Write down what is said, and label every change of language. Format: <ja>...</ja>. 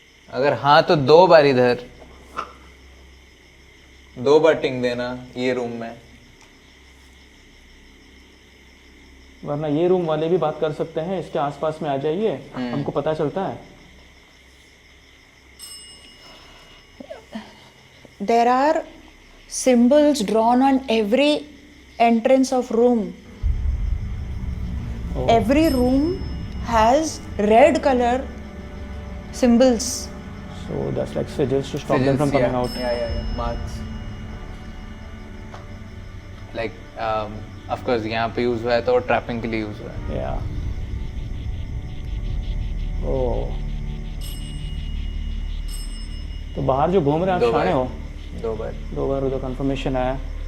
<hi>अगर हाँ तो 2 बार इधर, 2 बार टिंग देना ये रूम में. वरना ये रूम वाले भी बात कर सकते हैं. इसके आसपास में आ जाइए, हमको पता चलता है.</hi> <en>There are symbols drawn on every entrance of room. Every room has red color symbols. So that's like sigils to stop them from coming out. Yeah. Marks. Like, of course,</en> <hi>यहाँ पे यूज हुआ है तो trapping के लिए use हुआ है.</hi> <en>Yeah. Oh.</en> <hi>तो बाहर जो घूम रहे हैं आप शाणे हो. 2 बार. 2 बार उधर कंफर्मेशन आया.</hi>